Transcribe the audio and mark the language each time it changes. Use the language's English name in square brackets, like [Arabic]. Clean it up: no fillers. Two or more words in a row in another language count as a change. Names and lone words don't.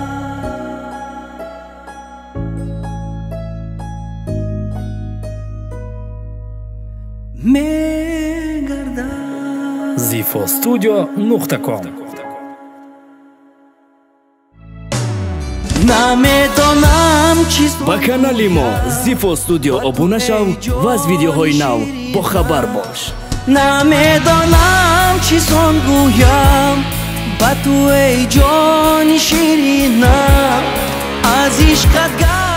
[Persian] zifostudio.com نمیدانم چیست [Tajik] با канали мо Zifo Studio обуна шав ва аз видеоҳои нав бо хабар бош. [Persian] نمیدانم چیزان گویم با تو ای جان شیرینم. از عشقت